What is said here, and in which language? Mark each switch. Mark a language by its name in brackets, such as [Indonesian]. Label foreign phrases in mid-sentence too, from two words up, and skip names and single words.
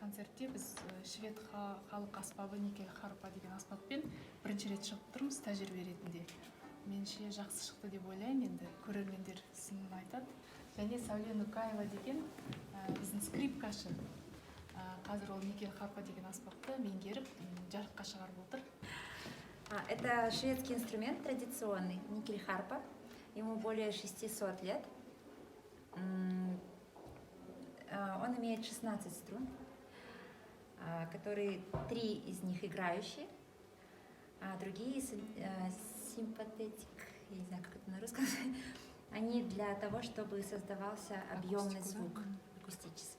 [Kazakh] концертте біз швед халық аспабы никель харпа деген аспаппен бірінші рет шығып тұрмыз тәжірибе ретінде. Меніңше жақсы шықты деп ойлаймын, енді көрермендер сынын айтады. Және Сәуле Нукаева деген біздің скрипкашы. Қазір ол никель харпа деген аспапты меңгеріп жарыққа шығарып отыр. [Russian] Это шведский инструмент традиционный, никель харпа. Ему более 600 лет. Он имеет 16 струн, которые 3 из них играющие, а другие симпатетик, я не знаю, как это на русском, они для того, чтобы создавался объемный звук, акустический.